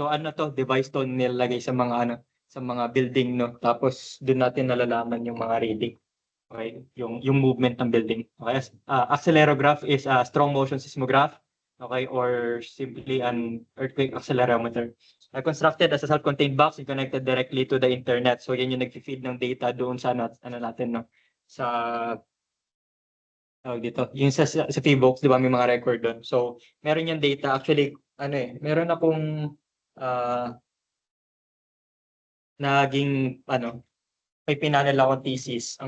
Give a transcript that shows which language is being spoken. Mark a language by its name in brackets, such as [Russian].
[Filipino] So device to nilalagay sa mga sa mga building, no, tapos doon natin nalalaman yung mga reading. [English] Okay, [Filipino] yung movement ng building. [English] Okay, acceleropograph is a strong motion seismograph, okay, or simply an earthquake accelerometer. Constructed as a self-contained box and connected directly to the internet. [Filipino] So yan yung nag-feed ng data doon sa natin, no, sa tawag dito, yung sa Pbox, di ba, may mga record doon. So meron yung data actually, meron akong naging may pinanel akong thesis.